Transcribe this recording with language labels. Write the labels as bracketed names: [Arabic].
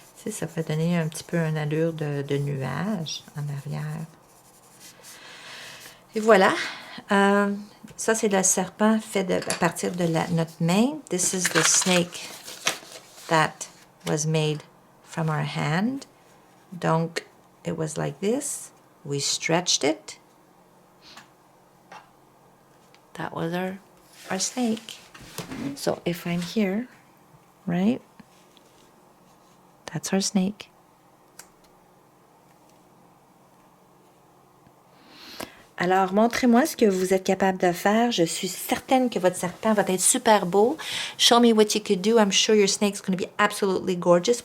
[French] Ça va donner un petit peu une allure de nuage en arrière. Et voilà. Ça, c'est le serpent fait à partir de notre main. [English] This is the snake that was made from our hand. Donc, it was like this. We stretched it. That was our snake. So, if I'm here, right? That's our snake. [French] Alors, montrez-moi ce que vous êtes capable de faire. Je suis certaine que votre serpent va être super beau. [English] Show me what you could do. I'm sure your snake's going to be absolutely gorgeous.